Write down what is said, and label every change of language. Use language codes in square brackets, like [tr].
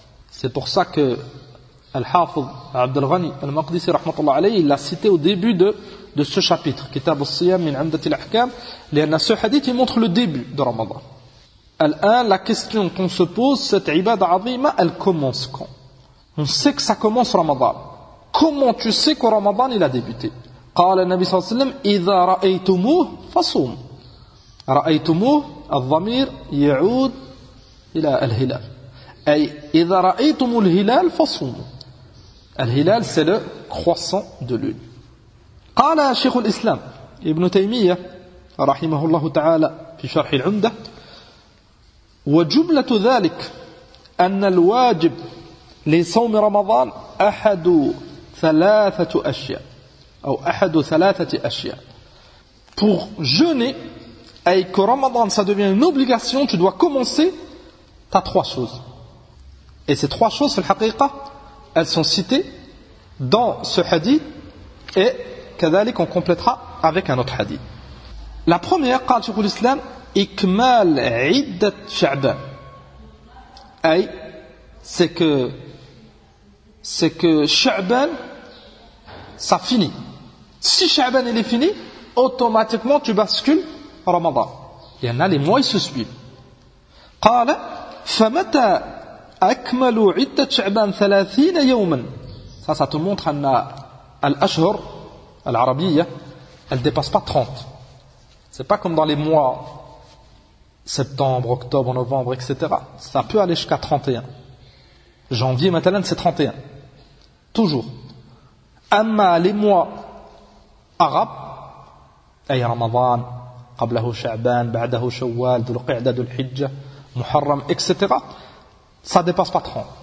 [fr] C'est pour ça que [ar] الحافظ عبد الغني المقدسي رحمة الله عليه [fr] l'a cité au début de ce chapitre [ar] كتاب الصيام من عمدة الأحكام، لأن [fr] ce hadith il montre le début de Ramadan. الآن la question qu'on se pose, cette [ar] عبادة عظيمة [fr] elle commence quand؟ On sait que ça commence Ramadan. Comment tu sais que Ramadan il a débuté؟ [ar] قال النبي صلى الله عليه وسلم: إذا رأيتموه فصوم. رأيتموه الضمير يعود إلى الهلال، أي إذا رأيتم الهلال فصوم. [fr] الهلال c'est le croissant de lune. [ar] قال شيخ الإسلام ابن تيمية رحمه الله تعالى في شرح العمدة: وجملة ذلك أن الواجب لصوم رمضان أحد ثلاثة أشياء أو أحد ثلاثة أشياء. [fr] Pour jeûner, أي que Ramadan ça devient une obligation, tu dois commencer, t'as trois choses. Et ces trois choses, [ar] في الحقيقة, [fr] elles sont citées dans ce hadith et كذلك on complétera avec un autre hadith. La première, [ar] قال شيخ الإسلام: إكمال عدة شعبان. [fr] أي c'est que شعبان ça finit. Si شعبان il est fini, automatiquement tu bascules رمضان. Il y en a les mois ils se suivent. [ar] قال: فمتى أكمل عدة شعبان 30 يوما. [fr] Ça te montre [ar] أن الأشهر العربية [fr] elle dépasse pas 30. C'est pas comme dans les mois septembre, octobre, novembre, etc. Ça peut aller jusqu'à 31. Janvier, maintenant, c'est 31. Toujours. Amma les mois arabes, ay Ramadan, qablahu Sha'ban, ba'dahu Shawwal, dhul Qa'dah, dhul Hijjah, Muharram, etc. Ça dépasse pas 30.